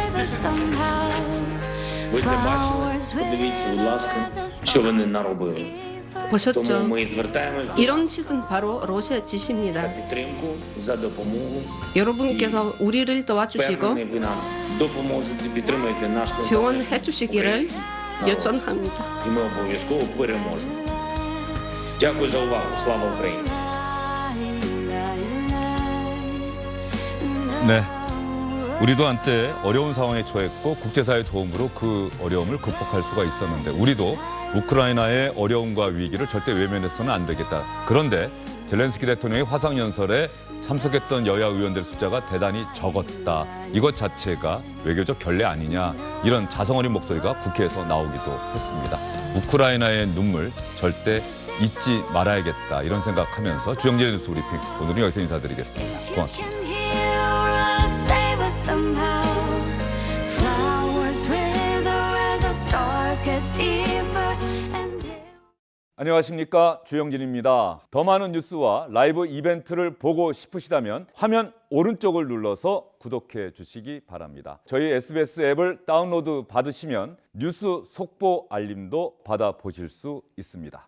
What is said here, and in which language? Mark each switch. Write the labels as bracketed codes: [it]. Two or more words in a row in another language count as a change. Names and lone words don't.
[en] somehow. [uk] Ви це бачили? [en] Flowers [uk] Подивіться, будь [en] wither [uk] ласка, [en] as a [uk] що вони [en] stars [uk] наробили. [en] get deeper. [ko] 보셨죠? [uk] Тому ми звертаємось до [ko] 이런 짓은 바로 러시아 짓입니다. [uk] підтримку за допомогу. [ko] 여러분께서 우리를 도와주시고 [uk] Впевнений, ви нам допоможете, підтримуєте наш [ko] 지원해 주시기를 요청합니다. [uk] і ми обов'язково переможемо. Дякую за увагу. Слава Україні! [ko] 네. 우리도 한때 어려운 상황에 처했고 국제사회의 도움으로 그 어려움을 극복할 수가 있었는데 우리도 우크라이나의 어려움과 위기를 절대 외면해서는 안 되겠다. 그런데 젤렌스키 대통령의 화상연설에 참석했던 여야 의원들 숫자가 대단히 적었다. 이것 자체가 외교적 결례 아니냐. 이런 자성어린 목소리가 국회에서 나오기도 했습니다. 우크라이나의 눈물 절대 잊지 말아야겠다. 이런 생각하면서 주영진의 뉴스 브리핑 오늘은 여기서 인사드리겠습니다. 고맙습니다. [en] Can hear us, save us somehow. Flowers wither as the stars get deeper and deeper. [ko] 안녕하십니까, 주영진입니다. 더 많은 뉴스와 라이브 이벤트를 보고 싶으시다면 화면 오른쪽을 눌러서 구독해 주시기 바랍니다. 저희 SBS 앱을 다운로드 받으시면 뉴스 속보 알림도 받아보실 수 있습니다.